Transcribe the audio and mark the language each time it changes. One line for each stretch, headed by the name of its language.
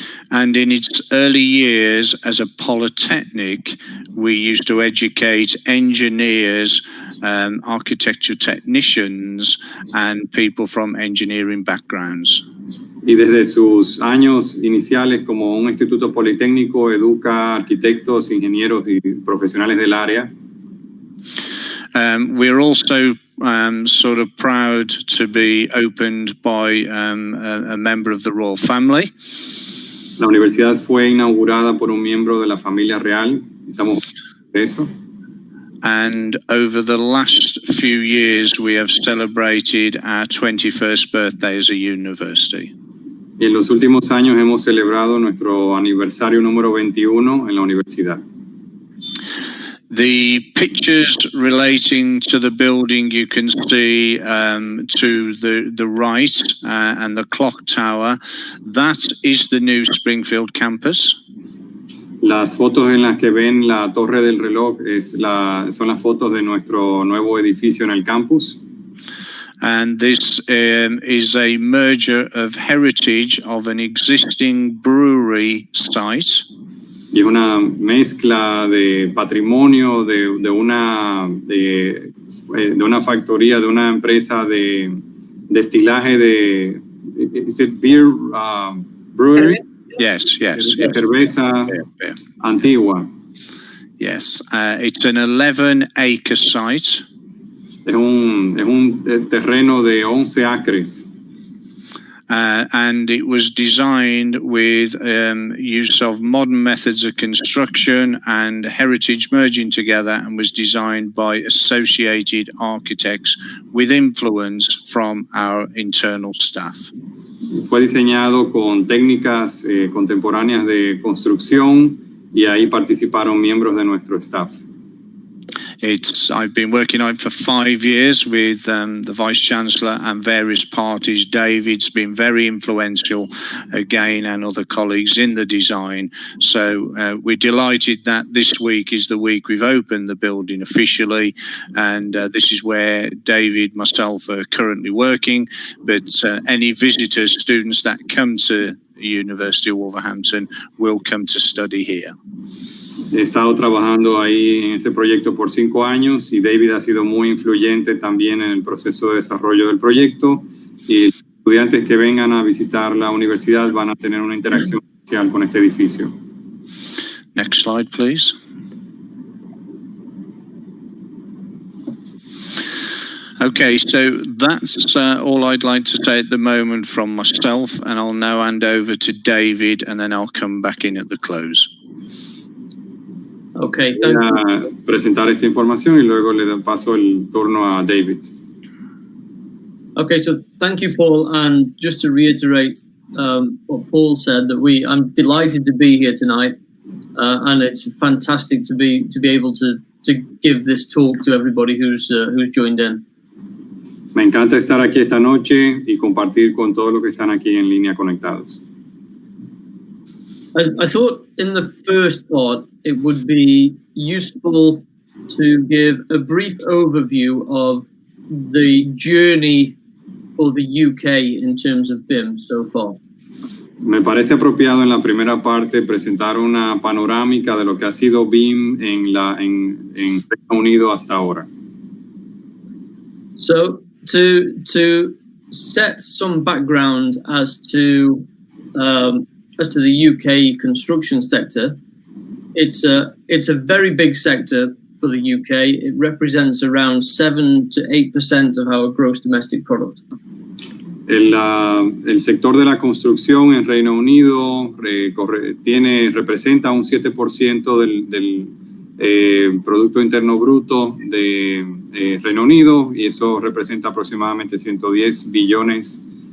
English: And in its early years as a polytechnic, we used to educate engineers, architecture technicians, and people from engineering backgrounds.
Spanish: Y desde sus años iniciales como un instituto politécnico educa arquitectos, ingenieros y profesionales del área.
English: We're also sort of proud to be opened by a member of the royal family.
Spanish: La universidad fue inaugurada por un miembro de la familia real. Estamos de eso.
English: And over the last few years, we have celebrated our 21st birthday as a university.
Spanish: Y en los últimos años hemos celebrado nuestro aniversario número 21 en la universidad.
English: The pictures relating to the building you can see to the right and the clock tower, that is the new Springfield campus.
Spanish: Las fotos en las que ven la torre del reloj son las fotos de nuestro nuevo edificio en el campus.
English: And this is a merger of heritage of an existing brewery site.
Spanish: Y es una mezcla de patrimonio de una factoría, de una empresa de destilaje de
English: ¿is it beer brewery? Yes.
Spanish: Cerveza
English: Yeah.
Spanish: antigua.
English: Yes, it's an 11-acre site.
Spanish: Es un terreno de 11 acres.
English: And it was designed with use of modern methods of construction and heritage merging together, and was designed by associated architects with influence from our internal staff.
Spanish: Fue diseñado con técnicas contemporáneas de construcción y ahí participaron miembros de nuestro staff.
English: I've been working on it for 5 years with the Vice Chancellor and various parties. David's been very influential, again, and other colleagues in the design. So we're delighted that this week is the week we've opened the building officially, and this is where David, myself are currently working. But any visitors, students that come to the University of Wolverhampton will come to study here.
Spanish: He estado trabajando ahí en ese proyecto por 5 años y David ha sido muy influyente también en el proceso de desarrollo del proyecto, y los estudiantes que vengan a visitar la universidad van a tener una interacción especial con este edificio.
English: Next slide, please. Okay, so that's all I'd like to say at the moment from myself, and I'll now hand over to David, and then I'll come back in at the close. Okay,
Spanish: Voy a presentar esta información y luego le paso el turno a David.
English: Okay, so thank you, Paul. And just to reiterate what Paul said, that I'm delighted to be here tonight, and it's fantastic to be able to give this talk to everybody who's joined in.
Spanish: Me encanta estar aquí esta noche y compartir con todos los que están aquí en línea conectados.
English: I thought in the first part it would be useful to give a brief overview of the journey for the UK in terms of BIM so far.
Spanish: Me parece apropiado en la primera parte presentar una panorámica de lo que ha sido BIM en Reino Unido hasta ahora.
English: So to set some background as to the UK construction sector, it's a very big sector for the UK. It represents around 7 to 8% of our gross domestic product.
Spanish: El sector de la construcción en Reino Unido representa un 7% del Producto Interno Bruto de Reino Unido, y eso representa aproximadamente 110 billones